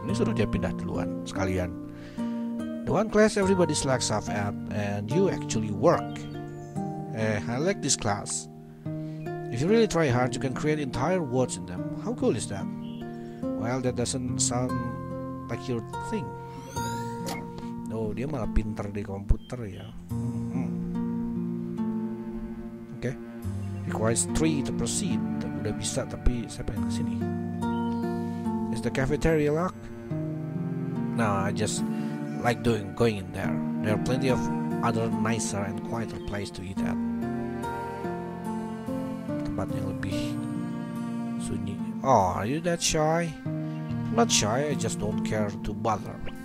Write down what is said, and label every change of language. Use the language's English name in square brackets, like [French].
[Indonesian] Ini suruh dia pindah duluan sekalian. [English] The one class everybody slacks off at, and you actually work. I like this class. If you really try hard, you can create entire words in them. How cool is that? Well, that doesn't sound like your thing. [Indonesian] Oh, dia malah pinter di komputer ya. Oke. [English] Requires 3 to proceed. [Indonesian] Udah bisa, tapi saya pengen kesini. [English] Is the cafeteria locked? No, I just like going in there. There are plenty of other nicer and quieter place to eat at. [Indonesian] Tempat yang lebih sunyi. [English] Oh, are you that shy? I'm not shy, I just don't care to bother.